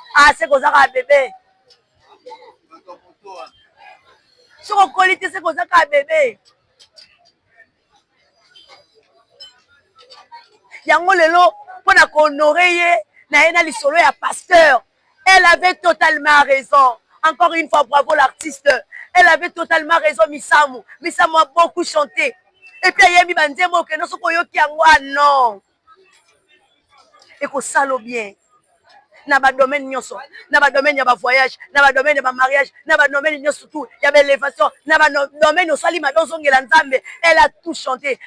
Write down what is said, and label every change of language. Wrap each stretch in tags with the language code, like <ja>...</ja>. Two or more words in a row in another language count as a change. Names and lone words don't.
<ln>Ah, se kozaka bebe. Soki okoli te, se kozaka bebe. Yango lelo, mpo na kohonore ye, na ye na lisolo ya pasteur.</ln> <fr>Elle avait totalement raison. Encore une fois, bravo l'artiste. Elle avait totalement raison, Misamu. Misamu a beaucoup chanté. Et puis,</fr> <ln>ayembi banzembo, okende soki oyoki yango,</ln> <fr>ah non.</fr> <ln>Ekosala bien. Na ba domaine nyonso, na ba domaine ya ba voyage, na ba domaine ya ba mariage, na ba domaine nyonso tout, ya ba élévation, na ba no-, domaine osali mabe ozongela Nzambe.</ln> <fr>Elle a tout chanté.</fr>